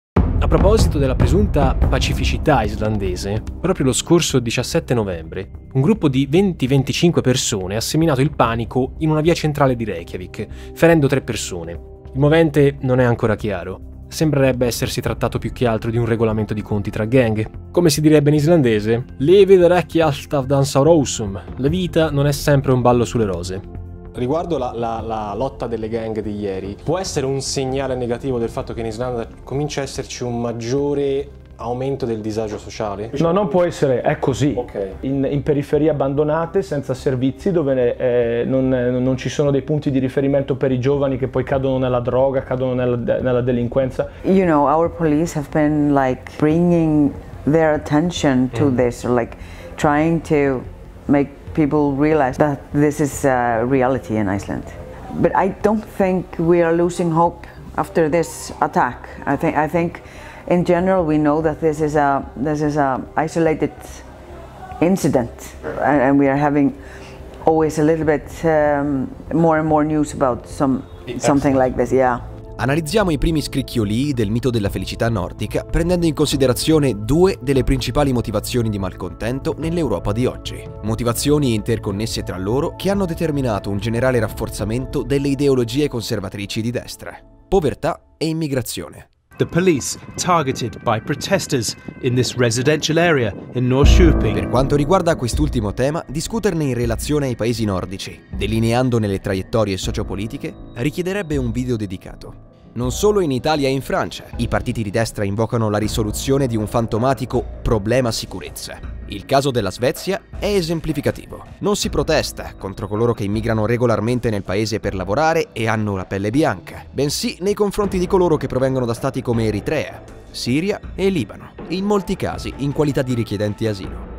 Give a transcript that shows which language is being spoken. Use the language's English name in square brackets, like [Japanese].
[Italian] A proposito della presunta pacificità islandese, proprio lo scorso 17 novembre, un gruppo di 20-25 persone ha seminato il panico in una via centrale di Reykjavik, ferendo 3 persone. Il movente non è ancora chiaro. Sembrerebbe essersi trattato più che altro di un regolamento di conti tra gang. Come si direbbe in islandese, [Icelandic] Levið er ekki alltaf dans á rósum. [Italian] La vita non è sempre un ballo sulle rose. Riguardo la lotta delle gang di ieri, può essere un segnale negativo del fatto che in Islanda comincia a esserci un maggiore aumento del disagio sociale? No, non può essere, è così. Okay. In periferie abbandonate, senza servizi, dove non ci sono dei punti di riferimento per i giovani che poi cadono nella droga, cadono nella delinquenza. [English] You know, our police have been like bringing their attention to this, like trying to make people realize that this is a reality in Iceland. But I don't think we are losing hope after this attack. I think in general we know that this is a isolated incident, and we are having always a little bit more and more news about something like this. Yeah. [Italian] Analizziamo i primi scricchiolii del mito della felicità nordica, prendendo in considerazione 2 delle principali motivazioni di malcontento nell'Europa di oggi. Motivazioni interconnesse tra loro che hanno determinato un generale rafforzamento delle ideologie conservatrici di destra: povertà e immigrazione. [English] The police targeted by protesters in this residential area in Norrköping. [Italian] Per quanto riguarda quest'ultimo tema, discuterne in relazione ai paesi nordici, delineandone le traiettorie sociopolitiche, richiederebbe un video dedicato. Non solo in Italia e in Francia, i partiti di destra invocano la risoluzione di un fantomatico problema sicurezza. Il caso della Svezia è esemplificativo. Non si protesta contro coloro che immigrano regolarmente nel paese per lavorare e hanno la pelle bianca, bensì nei confronti di coloro che provengono da stati come Eritrea, Siria e Libano, in molti casi in qualità di richiedenti asilo.